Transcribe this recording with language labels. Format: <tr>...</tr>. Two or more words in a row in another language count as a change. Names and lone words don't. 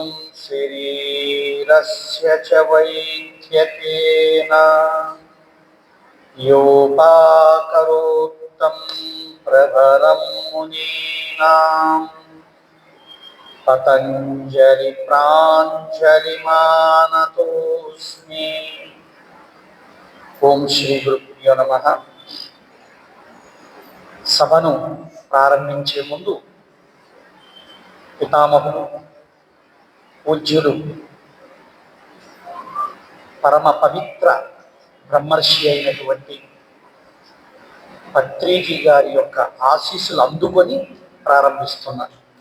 <sa>शरीरस्य च वैद्यकेन योपाकरोत्तं प्रभरं मुनीनां पतञ्जलि प्राञ्जलिमानतोऽस्मि। ఓం శ్రీ గురుభ్యో నమః.</sa> <te>సభను ప్రారంభించే ముందు పితామహులు పూజ్యులు పరమ పవిత్ర బ్రహ్మర్షి అయినటువంటి పత్రిజీ గారి యొక్క ఆశీస్సులు అందుకొని ప్రారంభిస్తున్నారు.</te>